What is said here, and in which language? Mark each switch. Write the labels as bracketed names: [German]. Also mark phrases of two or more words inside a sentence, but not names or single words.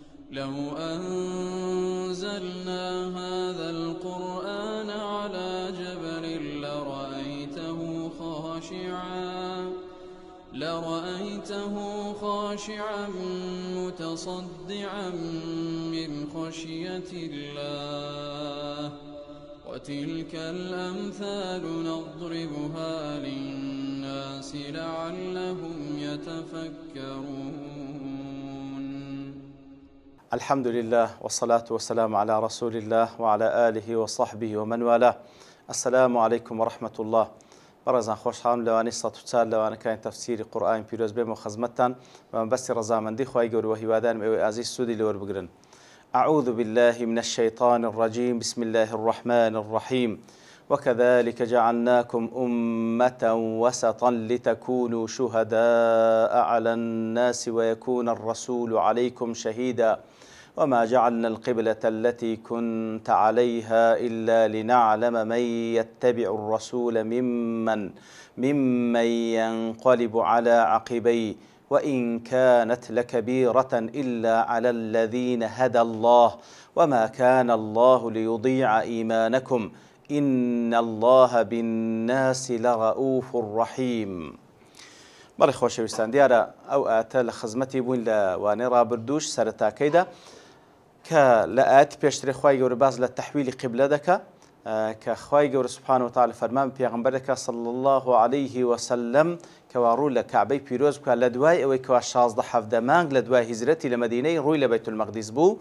[Arabic] لو أنزلنا هذا القرآن على جبل لرأيته خاشعا متصدعا من خشية الله وتلك الأمثال نضربها للناس لعلهم يتفكرون. الحمد لله والصلاة والسلام على رسول الله وعلى آله وصحبه ومن والاه. السلام عليكم ورحمة الله. [Central Kurdish] برزان خوشحالم لوانی سەد و چار لەوانەکانی تەفسیری قورئانی پیرۆز بێمە خەزمەتتان و مەبەستی ڕەزامەندی خوای گەورە و هیوادارم ئێوەی ئازیز سوودی لێوەربگرن. [Arabic] أعوذ بالله من الشيطان الرجيم. بسم الله الرحمن الرحيم. وكذلك جعلناكم أمة وسطا لتكونوا شهداء على الناس ويكون الرسول عليكم شهيدا وما جعلنا القبلة التي كنت عليها إلا لنعلم من يتبع الرسول ممن ينقلب على عقبيه وإن كانت لكبيرة إلا على الذين هدى الله وما كان الله ليضيع إيمانكم إن الله بالناس لرؤوف رحيم. [Central Kurdish] بەڵێ خۆشەویستان، دیارە ئەو ئاتە لە خزمەتی بووین لە وانەی ڕابردووش سەرەتاکەیدا کە لە ئاەتی پێشترێ خوای گەورە باز لە تەحویلی قیبلە دەکا کە خوای گەورە [Arabic] سوبحانە و تەعالا [Central Kurdish] فەرمان پێغەمبەر دەکا [Arabic] صلی الله عليه وسلم [Central Kurdish] کەوا ڕوو لە کەعبەی پیرۆز بکات لە دوای ئەوەی کەوا 16 مانگ لە دوای هیجرەتی لە مەدینەی ڕووی لە بەیت المەقدیس بوو.